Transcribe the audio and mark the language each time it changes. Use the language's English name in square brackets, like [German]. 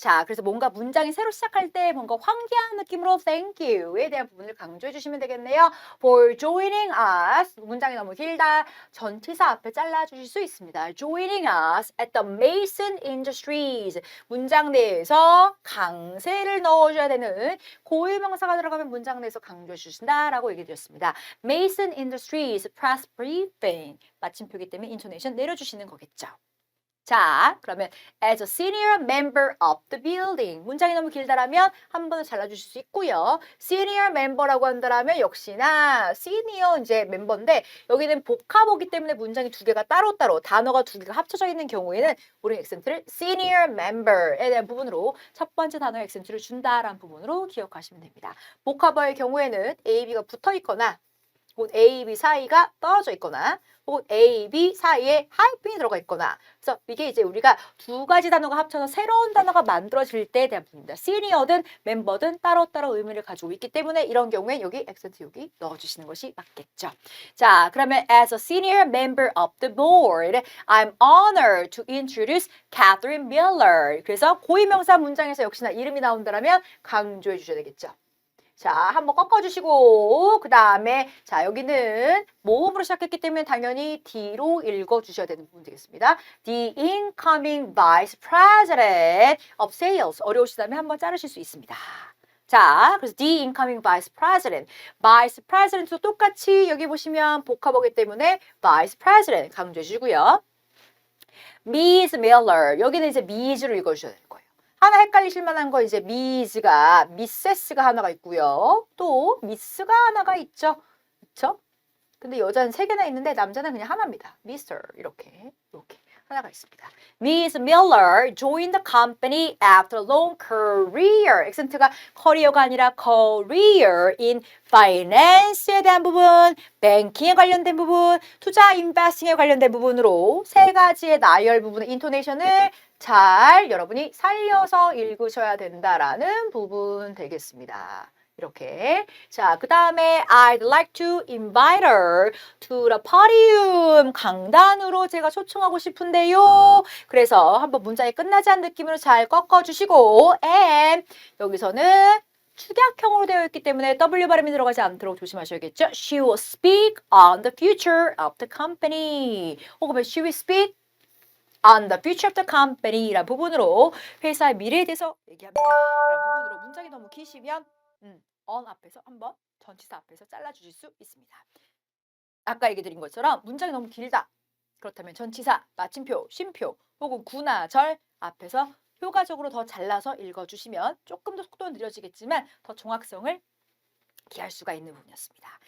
[Korean] 자, 그래서 뭔가 문장이 새로 시작할 때 뭔가 환기한 느낌으로 thank you에 대한 부분을 강조해 주시면 되겠네요. [English] For joining us. [Korean] 문장이 너무 길다. 전치사 앞에 잘라 주실 수 있습니다. [English] Joining us at the Mason Industries. [Korean] 문장 내에서 강세를 넣어줘야 되는 고유명사가 들어가면 문장 내에서 강조해 주신다라고 얘기 드렸습니다. [English] Mason Industries press briefing. [Korean] 마침표기 때문에 인토네이션 내려주시는 거겠죠. 자, 그러면 [English] as a senior member of the building. [Korean] 문장이 너무 길다라면 한 번은 잘라주실 수 있고요. senior member라고 한다라면 역시나 senior 이제 멤버인데 여기는 복합어기 때문에 문장이 두 개가 따로따로 단어가 두 개가 합쳐져 있는 경우에는 우리는 액센트를 senior member에 대한 부분으로 첫 번째 단어의 액센트를 준다라는 부분으로 기억하시면 됩니다. 복합어의 경우에는 A, B가 붙어 있거나 혹은 A, B 사이가 떨어져 있거나 혹은 A, B 사이에 하이픈이 들어가 있거나 그래서 이게 이제 우리가 두 가지 단어가 합쳐서 새로운 단어가 만들어질 때에 대한 부분입니다. 시니어든 멤버든 따로따로 의미를 가지고 있기 때문에 이런 경우에 여기 액센트 여기 넣어주시는 것이 맞겠죠. 자, 그러면 [English] as a senior member of the board, I'm honored to introduce Catherine Miller. [Korean] 그래서 고유명사 문장에서 역시나 이름이 나온다면 강조해 주셔야 되겠죠. 자, 한번 꺾어주시고 그 다음에 자 여기는 모음으로 시작했기 때문에 당연히 D로 읽어주셔야 되는 부분 되겠습니다. [English] The incoming vice president of sales. [Korean] 어려우시다면 한번 자르실 수 있습니다. 자, 그래서 [English] the incoming vice president. [Korean] vice president도 똑같이 여기 보시면 복합어기 때문에 vice president 강조해 주시고요. [English] Miss Miller. [Korean] 여기는 이제 Miss로 읽어주셔야 되는 거예요. 하나 헷갈리실 만한 거 이제 미즈가 미세스가 하나가 있고요. 또 미스가 하나가 있죠. 그렇죠? 근데 여자는 세 개나 있는데 남자는 그냥 하나입니다. 미스터 이렇게 하나가 있습니다. [English] Miss Miller joined the company after a long career. [Korean] 액센트가 커리어가 아니라 career in finance에 대한 부분, 뱅킹에 관련된 부분, 투자 인베스팅에 관련된 부분으로 세 가지의 나열 부분의 인토네이션을 잘 여러분이 살려서 읽으셔야 된다라는 부분 되겠습니다. 이렇게. 자, 그 다음에 [English] I'd like to invite her to the podium. [Korean] 강단으로 제가 초청하고 싶은데요. 그래서 한번 문장이 끝나지 않은 느낌으로 잘 꺾어주시고 and 여기서는 축약형으로 되어 있기 때문에 W 발음이 들어가지 않도록 조심하셔야겠죠. [English] She will speak on the future of the company. [Korean] 혹은 [English] she will speak on the future of the company [Korean] 라는 부분으로 회사의 미래에 대해서 얘기합니다. 라는 부분으로 문장이 너무 기시면 on 앞에서 한번 전치사 앞에서 잘라주실 수 있습니다. 아까 얘기 드린 것처럼 문장이 너무 길다. 그렇다면 전치사, 마침표, 쉼표 혹은 구나 절 앞에서 효과적으로 더 잘라서 읽어주시면 조금 더 속도는 느려지겠지만 더 정확성을 기할 수가 있는 부분이었습니다.